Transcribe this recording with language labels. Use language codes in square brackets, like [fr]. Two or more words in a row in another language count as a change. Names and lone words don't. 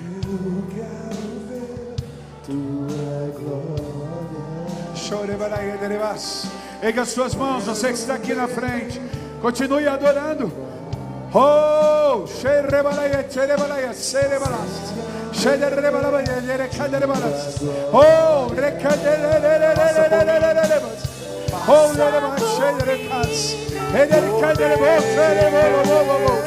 [pt] Erga as suas mãos, você que está aqui na frente. Continue adorando. Oh, Sherebalaya, Sherebalaya, Sherebalas. Sherebalaya, Sherebalas. Oh, Rekadeleles. Oh, Sherebalas, Sherebalas. Ederikadeleles, Sherebalas.